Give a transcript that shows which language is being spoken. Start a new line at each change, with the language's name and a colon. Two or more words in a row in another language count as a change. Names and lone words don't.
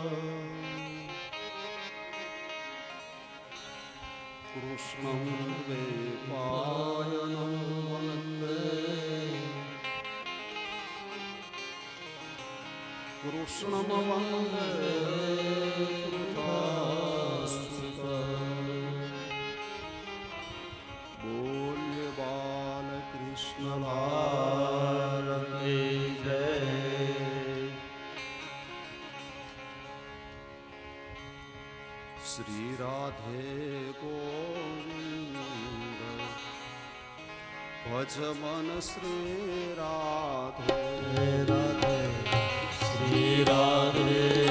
Sanskrit: कृष्णं द्वैपायनं वन्दे कृष्णं वन्दे
Hindi: बोल्य बालकृष्ण लाल की जय। श्री राधे गोविंद भज मन श्री राधे राधे श्री राधे